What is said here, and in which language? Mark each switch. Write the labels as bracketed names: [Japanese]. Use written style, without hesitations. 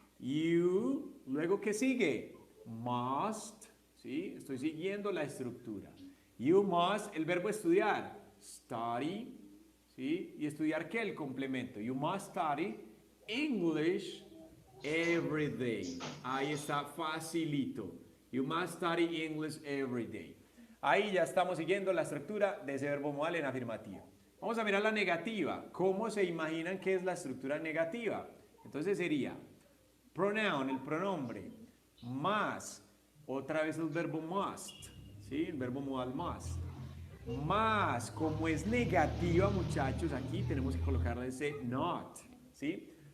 [Spanish] You, luego ¿qué sigue? Must, ¿sí? Estoy siguiendo la estructura. You must, el verbo estudiar, study, ¿sí? ¿Y estudiar qué? El complemento. [English] You must study English every day. [Spanish] Ahí está, facilito. [English] You must study English every day. [Spanish] Ahí ya estamos siguiendo la estructura de ese verbo modal en afirmativo. Vamos a mirar la negativa. ¿Cómo se imaginan que es la estructura negativa? Entonces sería pronoun, el pronombre, más, otra vez el verbo must, ¿sí? El verbo modal must. Más, como es negativa, muchachos, aquí tenemos que colocarle ese not, ¿sí?